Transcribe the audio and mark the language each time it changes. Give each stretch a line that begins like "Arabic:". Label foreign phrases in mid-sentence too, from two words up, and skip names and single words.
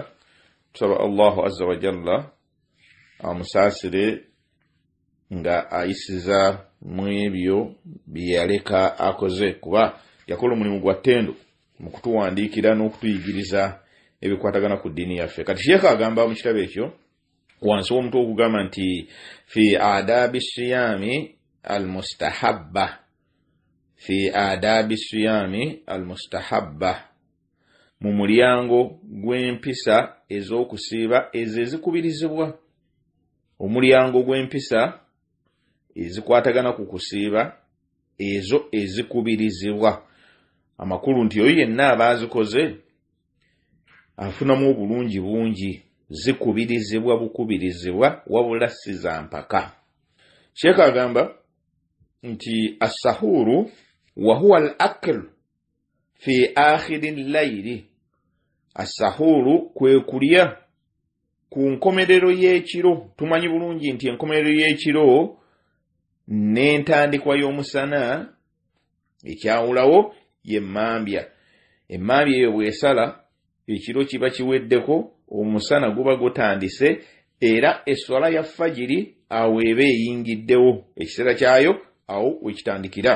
Ganda: Tusaba
Arabic: الله عز وجل
Ganda: amusaasire nga ayisiza mu ebyo bye yaleka akoze, kuba yakola omulimu gwa ttendo mu kutuwandiikira n'okutuyigiriza ebikwatagana ku ddiini yaffe. Kati Sheikh agamba mu kitabo ekyo wansi w'omutwe okugamba nti
Arabic: في آداب الصيام المستحبة. في آداب الصيام المستحبة.
Ganda: Mu mulyango gw'empisa ez'okusiiba ezo ezikubirizibwa. omulyango gw'empisa ezikwatagana ku kusiiba ezo ezikubirizibwa. Amakulu nti oyo yenna abaazikoze afunamu obulungi bungi, zikubirizibwa bukubirizibwa wabula si za mpaka. Sheikh agamba nti
Arabic: السحور وهو الأكل في آخر الليل.
Ganda: As-sahuru kwe kulya ku nkomerero y'ekiro. Tumanyi bulungi nti enkomerero y'ekiro n'entandikwa y'omusana ekyawulawo y'emmambya. Emmambya eyo bw'esala ekiro kiba kiweddeko, omusana guba gutandise, era esswala ya fajiri awo eba eyingiddewo, ekiseera kyayo awo wekitandikira.